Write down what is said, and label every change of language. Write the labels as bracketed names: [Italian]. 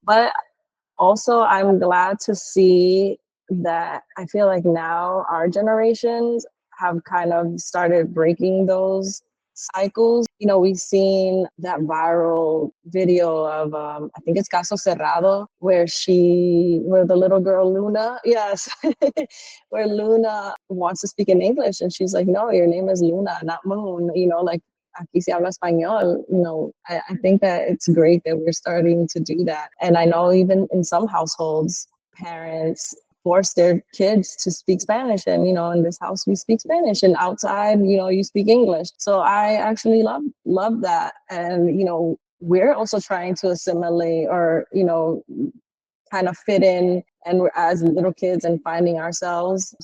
[English] But also, I'm glad to see that I feel like now our generations have kind of started breaking those cycles. We've seen that viral video of I think it's Caso Cerrado, where the little girl Luna, yes, where Luna wants to speak in English, and she's like, "No, your name is Luna, not Moon." Like [Spanish] aquí se habla español. [English] I think that it's great that we're starting to do that, and I know even in some households, parents force their kids to speak Spanish. And, in this house we speak Spanish, and outside, you speak English. So I actually love that. And, we're also trying to assimilate, or, kind of fit in, and we're as little kids and finding ourselves.